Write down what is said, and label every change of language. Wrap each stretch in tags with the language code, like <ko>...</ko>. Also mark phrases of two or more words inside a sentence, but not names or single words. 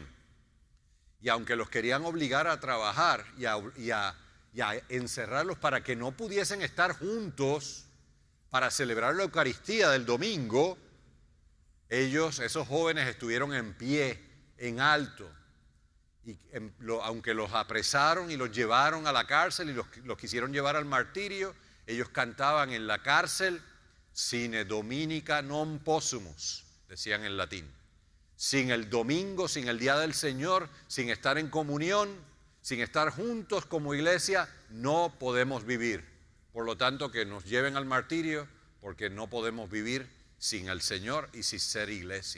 <es>Y aunque los querían obligar a trabajar y a encerrarlos para que no pudiesen estar juntos para celebrar la Eucaristía del domingo, esos jóvenes estuvieron en pie, en alto, y aunque los apresaron y los llevaron a la cárcel y los quisieron llevar al martirio, ellos cantaban en la cárcel</es> <la>sine dominica non possumus,</la> <es>decían en latín. Sin el domingo, sin el día del Señor, sin estar en comunión, sin estar juntos como iglesia, no podemos vivir. Por lo tanto, que nos lleven al martirio, porque no podemos vivir sin el Señor y sin ser iglesia.</es>